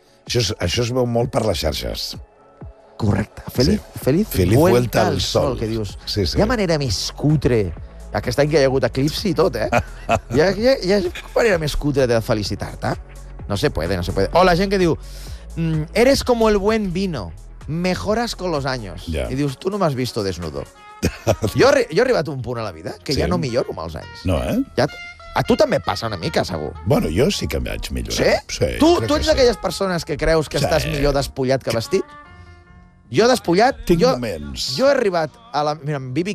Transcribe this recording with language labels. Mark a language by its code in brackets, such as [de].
[ca] Això es veu molt per les xarxes. Correcte. [es] Feliz vuelta al sol. [ca] Que dius, sí, sí. Hi ha manera més cutre. Aquest any que hi ha hagut eclipsi i tot, eh? Hi ha manera més cutre de felicitar-te. [es] No se puede. [ca] O la gent que diu, [es] eres como el buen vino, mejoras con los años. [en] Yeah. [ca] I dius, tu no m'has [es] visto desnudo. [ca] jo he arribat a un punt a la vida que sí. Ja no milloro amb els anys. No, eh? A tu també passa una mica, segur. Bueno, jo sí que em vaig millorar. Sí? Sí, tu ets d'aquelles persones que creus que estàs millor despullat que vestit? Jo despullat... Tinc jo, moments. Jo he arribat a la... Mira, amb B.B.